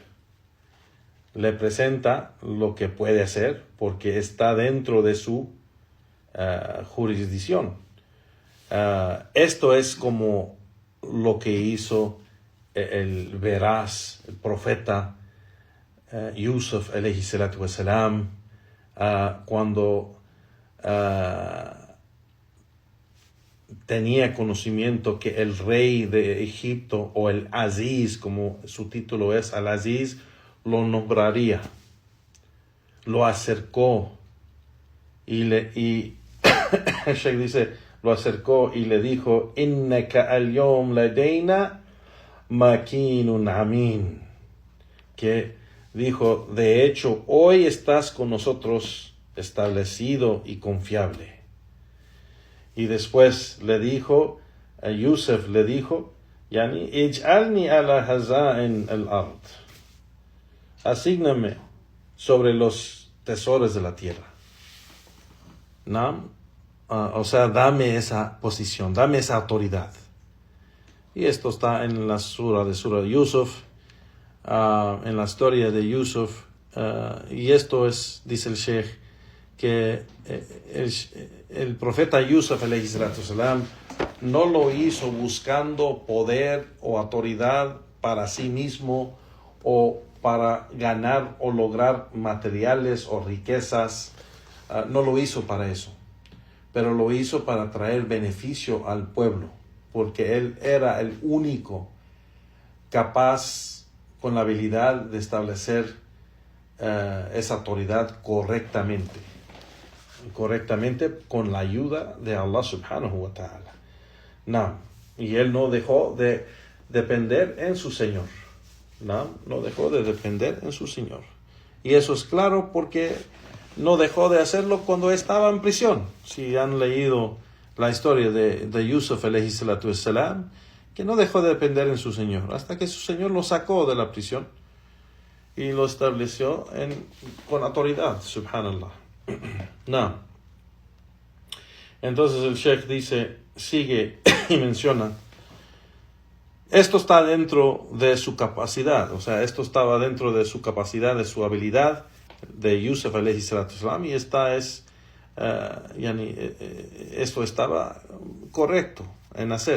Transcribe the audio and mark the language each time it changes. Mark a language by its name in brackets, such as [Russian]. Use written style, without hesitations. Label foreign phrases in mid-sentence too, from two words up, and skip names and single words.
[Spanish] Le presenta lo que puede hacer porque está dentro de su jurisdicción. Esto es como lo que hizo el veraz, el profeta Yusuf [Arabic] عليه الصلاة والسلام, [Spanish] cuando tenía conocimiento que el rey de Egipto, o el Aziz, como su título es, al-Aziz, lo nombraría. Lo acercó y el Sheikh dice, lo acercó y le dijo: [Arabic] إنك اليوم لدينا مكين أمين, [Spanish] que dijo, de hecho, hoy estás con nosotros establecido y confiable. Y después le dijo, a Yusuf le dijo, [Arabic] يعني اجعلني على خزائن الأرض, [Spanish] asígname sobre los tesoros de la tierra. ¿No? O sea, dame esa posición, dame esa autoridad. Y esto está en la sura de Yusuf, en la historia de Yusuf, y esto es, dice el Sheikh, que el profeta Yusuf [Arabic] عليه الصلاة والسلام [Spanish] no lo hizo buscando poder o autoridad para sí mismo, o para ganar o lograr materiales o riquezas. No lo hizo para eso, pero lo hizo para traer beneficio al pueblo, porque él era el único capaz, con la habilidad de establecer esa autoridad correctamente con la ayuda de [Arabic] الله سبحانه وتعالى. [Spanish] No, y él no dejó de depender en su Señor. No dejó de depender en su Señor. Y eso es claro porque no dejó de hacerlo cuando estaba en prisión. Si han leído la historia de Yusuf [Arabic] عليه الصلاة والسلام, [Spanish] que no dejó de depender en su Señor, hasta que su Señor lo sacó de la prisión y lo estableció con autoridad, subhanallah. No. Entonces el Sheikh sigue y menciona, esto está dentro de su capacidad, o sea, esto estaba dentro de su capacidad, de su habilidad de Yusuf [Arabic] عليه الصلاة والسلام, [Spanish] y esto estaba correcto en hacer.